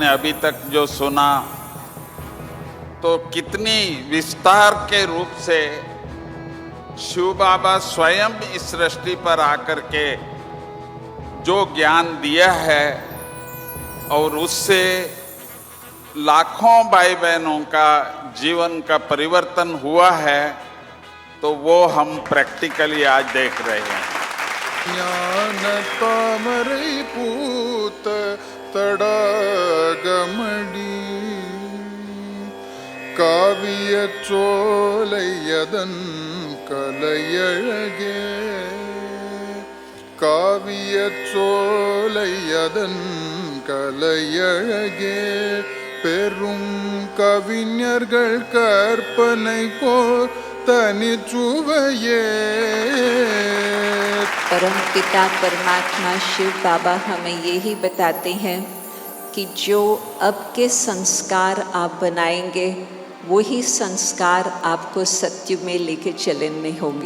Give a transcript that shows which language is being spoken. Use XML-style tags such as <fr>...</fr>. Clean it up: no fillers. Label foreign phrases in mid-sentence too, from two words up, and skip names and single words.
<hi>अभी तक जो सुना, तो कितनी विस्तार के रूप से शिव बाबा स्वयं इस सृष्टि पर आकर के जो ज्ञान दिया है और उससे लाखों भाई बहनों का जीवन का परिवर्तन हुआ है, तो वो हम प्रैक्टिकली आज देख रहे हैं।</hi> <ta>ஞான தாமரை பூத்த தடாகமடி காவிய சோலையதன் கலையழகே காவிய சோலையதன் கலையழகே பெரும் கவிஞர்கள் கற்பனை போர் தனி சுவையே।</ta> <hi>परम पिता परमात्मा शिव बाबा हमें यही बताते हैं कि जो अब के संस्कार आप बनाएंगे वही संस्कार आपको सत्य में लेके चलने होंगे।</hi>